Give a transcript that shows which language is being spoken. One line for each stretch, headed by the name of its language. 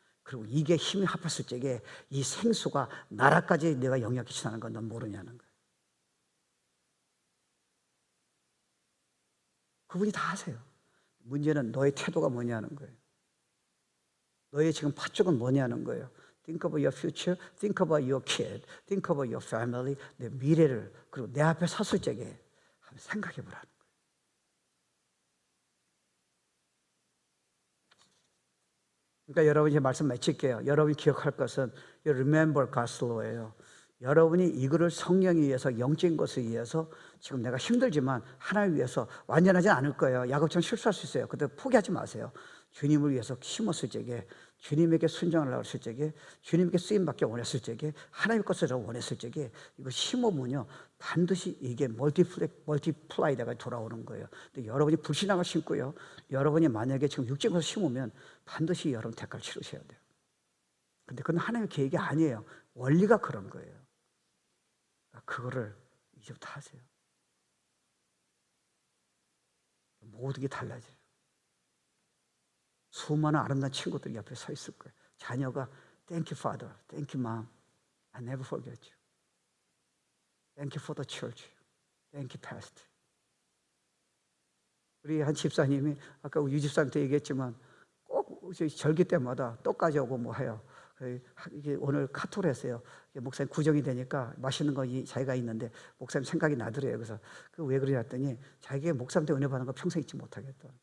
Korean: 그리고 이게 힘이 합했을 적에 이 생수가 나라까지 내가 영향 끼친다는 건 넌 모르냐는 거예요. 그분이 다 하세요. 문제는 너의 태도가 뭐냐는 거예요. 너의 지금 파쪽은 뭐냐는 거예요.
English: Think about your future, think about your kid, think about your family,
Korean: 내 미래를 그리고 내 앞에 섰을 적에 한번 생각해 보라는 거예요. 그러니까 여러분 이제 말씀 마칠게요. 여러분이 기억할 것은
English: remember God's law
Korean: 예요. 여러분이 이거를 성령에 의해서 영적인 것에 의해서 지금 내가 힘들지만 하나님을 위해서 완전하지 않을 거예요. 야곱처럼 실수할 수 있어요. 그때 포기하지 마세요. 주님을 위해서 힘었을 적에 주님에게 순종하려고 했을 적에 주님에게 쓰임받기 원했을 적에 하나님의 것을 원했을 적에 이거 심어보면요 반드시 이게 멀티플라이 돼가 돌아오는 거예요. 근데 여러분이 불신앙을 심고요 여러분이 만약에 지금 육적인 것을 심으면 반드시 여러분 대가를 치르셔야 돼요. 근데 그건 하나님의 계획이 아니에요. 원리가 그런 거예요. 그거를 이제부터 하세요. 모든 게 달라져요. 수많은 아름다운 친구들이 옆에 서 있을 거예요.
English: 자녀가 Thank you, Father. Thank you, Mom. I never forget you. Thank you for the church. Thank you, Pastor.
Korean: 우리 한 집사님이 아까 유 집사한테 얘기했지만 꼭 절기 때마다 떡 가져오고 뭐 해요. 이게 오늘 카톡을 했어요. 목사님 구정이 되니까 맛있는 거 자기가 있는데 목사님 생각이 나더래요. 그래서 그 왜 그러냐 했더니 자기가 목사님한테 은혜 받는 거 평생 잊지 못하겠다.